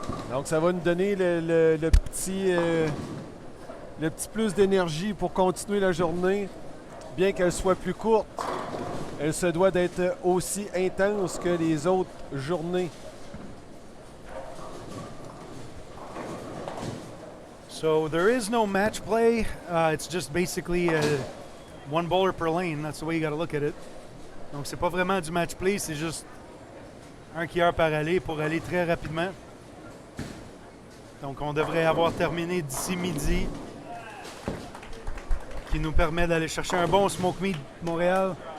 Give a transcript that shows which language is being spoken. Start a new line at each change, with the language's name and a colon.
French: Donc, ça va nous donner le petit plus d'énergie pour continuer la journée. Bien qu'elle soit plus courte, elle se doit d'être aussi intense que les autres journées.
English: So there is no match play. It's just basically one bowler per lane. That's the way you got to look at it.
French: Donc c'est pas vraiment du match play, c'est juste un quilleur par allée pour aller très rapidement. Donc on devrait avoir terminé d'ici midi, qui nous permet d'aller chercher un bon smoke meat de Montréal.